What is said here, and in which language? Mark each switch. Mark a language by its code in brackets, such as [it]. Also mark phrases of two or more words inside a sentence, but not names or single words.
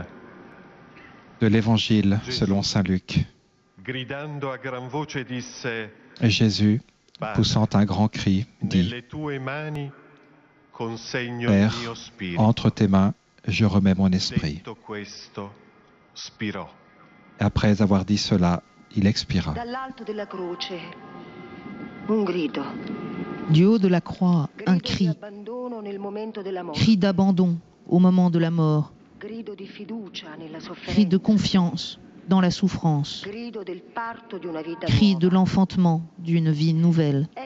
[fr] De l'Évangile selon saint Luc. [it] Gridando a gran voce disse: [fr] Jésus, poussant un grand cri, dit « Père, entre tes mains, je remets mon esprit. » Après avoir dit cela, il expira. Du haut de la croix, un cri d'abandon au moment de la mort, cri de confiance dans la souffrance, cri de l'enfantement d'une vie nouvelle.